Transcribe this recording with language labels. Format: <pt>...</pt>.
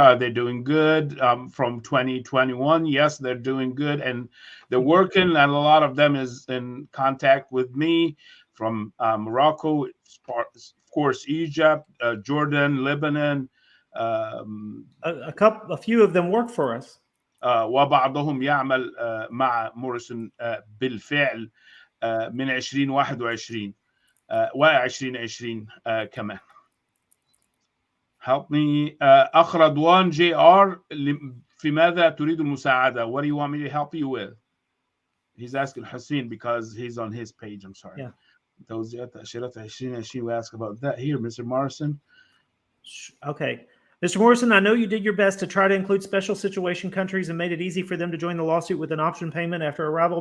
<en>Are they doing good from 2021? Yes, they're doing good, and they're working, and a lot of them is in contact with me from Morocco, of course, Egypt, Jordan, Lebanon. A few of them work for us.</en> <ar>وبعضهم يعمل مع موريسون بالفعل من 2021 و2020 كمان.</ar> <en>Help me.</en> <ar>أخ رضوان JR في ماذا تريد المساعدة?</ar> <en>What do you want me to help you with? He's asking Hussein because he's on his page. I'm sorry. Yeah.</en> <ar>توزيعات تأشيرات 2020.</ar> <en>We ask about that here, Mr. Morrison. Okay. Mr. Morrison, I know you did your best to try to include special situation countries and made it easy for them to join the lawsuit with an option payment after arrival.</en>